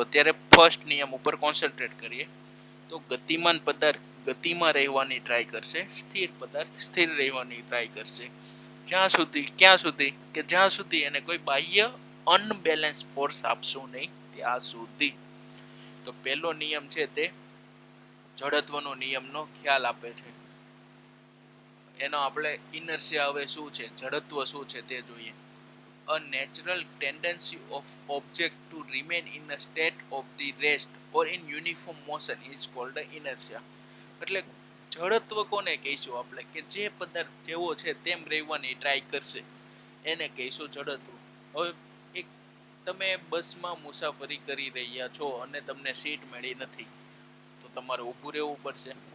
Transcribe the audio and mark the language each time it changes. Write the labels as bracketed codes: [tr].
[gu] અત્યારે ફર્સ્ટ નિયમ ઉપર કોન્સન્ટ્રેટ કરીએ. તો ગતિમાન પદાર્થ ગતિમાં રહેવાની ટ્રાય કરશે, સ્થિર પદાર્થ સ્થિર રહેવાની ટ્રાય કરશે ક્યાં સુધી કે જ્યાં સુધી એને કોઈ બાહ્ય અનબેલેન્સ ફોર્સ આપશું નહીં ત્યાં સુધી. તો પહેલો નિયમ છે તે જડત્વનો નિયમનો ખ્યાલ આપે છે. એનો આપણે ઇનર્શિયા હવે શું છે, જડત્વ શું છે તે જોઈએ. [en] A natural tendency of object to remain in a state of the rest or in uniform motion is called inertia. [gu] એટલે જડત્વ કોને કહીશું આપણે કે જે પદાર્થ જેવો છે તેમ રહેવાની ટ્રાય કરશે એને કહીશું જડત્વ. હવે એક તમે બસમાં મુસાફરી કરી રહ્યા છો અને તમને સીટ મળી નથી તો તમારે ઊભું રહેવું પડશે.